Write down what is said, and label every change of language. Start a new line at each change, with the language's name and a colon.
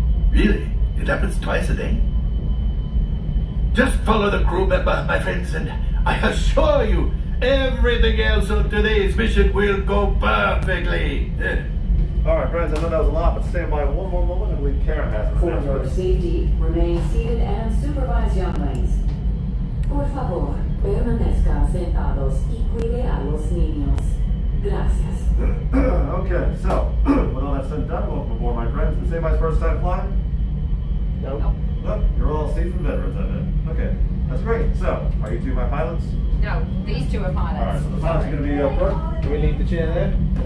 English: Really? It happens twice a day? Just follow the crew member, my friends, and I assure you, everything else on today's mission will go perfectly. All right, friends, I know that was a lot, but stand by one more moment. I believe Karen has an For your announcement. safety, remain seated and supervise younglings.
Spanish: Por favor, permanezcan sentados y cuide a los niños. Gracias.
English: Okay, so, with all that said and done, welcome aboard, my friends. Is anybody's first time flying? Nope. Nope, you're all seasoned veterans, I bet. Okay, that's great. So, are you two my pilots? No, these two are All right, pilots. so the pilot's going to be up front. Do we leave the chair there?